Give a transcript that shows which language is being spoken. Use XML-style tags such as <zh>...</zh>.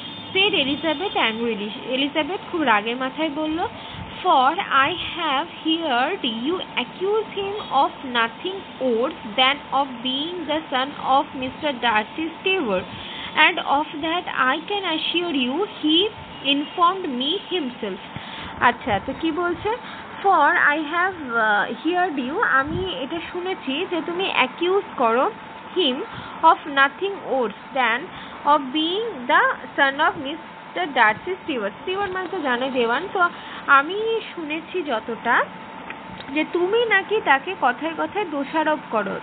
<en>Said Elizabeth angrily.</en> <bn>Elizabeth খুব রাগের মাথায় বলল,</bn> <en>For I have heard you accuse him of nothing worse than of being the son of mister Darcy steward, and of that I can assure you he informed me himself.</en> <bn>আচ্ছা, তো কি বলছে?</bn> <en>For I have heard you,</en> <bn>আমি এটা শুনেছি যে তুমি</bn> <en>Accuse করো him of nothing worse than of being the son of Mr. Darcy Stewart.</en> <bn>Stewart মানে তো জানো দেওয়ান। তো আমি শুনেছি যতটা যে তুমি নাকি তাকে কথায় কথায় দোষারোপ করো।</bn>